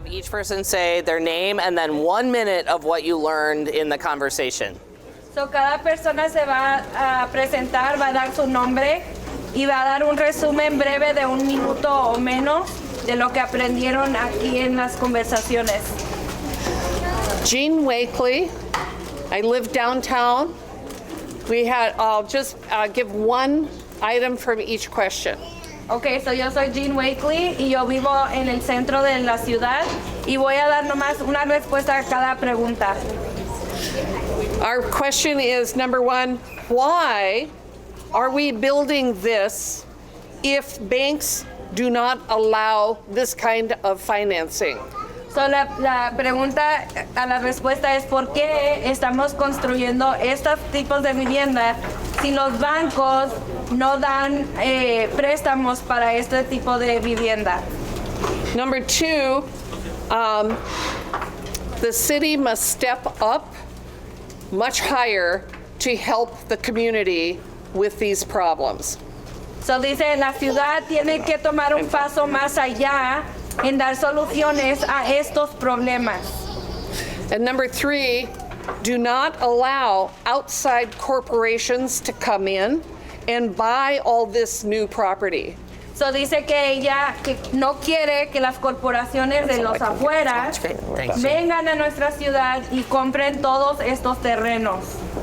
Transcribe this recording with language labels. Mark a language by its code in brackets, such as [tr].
[en] Person say their name and then 1 minute of what you learned in the conversation. [es] So, cada persona se va a presentar, va a dar su nombre y va a dar un resumen breve de 1 minuto o menos de lo que aprendieron aquí en las conversaciones. [en] Jean Wakely. I live downtown. I'll just give one item from each question. [es] Ok, so yo soy Jean Wakely y yo vivo en el centro de la ciudad y voy a dar nomás una respuesta a cada pregunta. [en] Our question is, number 1, why are we building this if banks do not allow this kind of financing? [es] So la pregunta a la respuesta es ¿por qué estamos construyendo estos tipos de vivienda si los bancos no dan préstamos para este tipo de vivienda? [en] Number 2, the city must step up much higher to help the community with these problems. [es] So dice, la ciudad tiene que tomar un paso más allá en dar soluciones a estos problemas. [en] And number 3, do not allow outside corporations to come in and buy all this new property. [es] So dice que ella que no quiere que las corporaciones de los afuera vengan a nuestra ciudad y compren todos estos terrenos.